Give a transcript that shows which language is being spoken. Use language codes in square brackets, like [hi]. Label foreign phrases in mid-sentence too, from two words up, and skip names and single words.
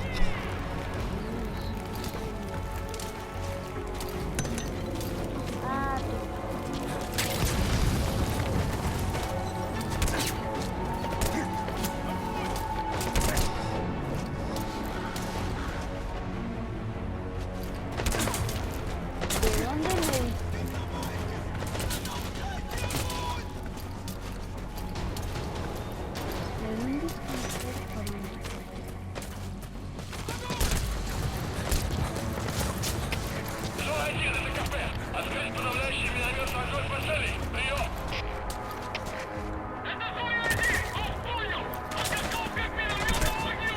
[es] Ah, ¿de dónde me... ¿De dónde es que me estás disparando? [ru] Зона 1, это КП. Открыть подавляющий минометный огонь по цели. Прием. Это зона 1. Он понял. Подготовка к минометному огню.